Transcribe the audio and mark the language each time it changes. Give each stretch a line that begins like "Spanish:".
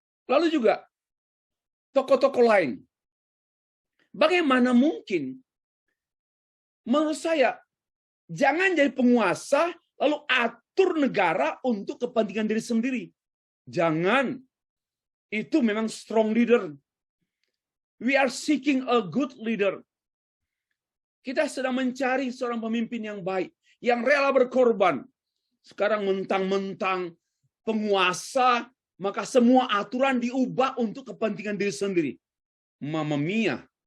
Indonesian: Lalu juga, tokoh-tokoh lain. Bagaimana mungkin? Menurut saya, jangan jadi penguasa, lalu atur negara untuk kepentingan diri sendiri. Jangan. Itu memang strong leader.
English: We are seeking a good leader.
Indonesian: Kita sedang mencari seorang pemimpin yang baik, yang rela berkorban. Sekarang mentang-mentang penguasa, maka semua aturan diubah untuk kepentingan diri sendiri. Mamma mia.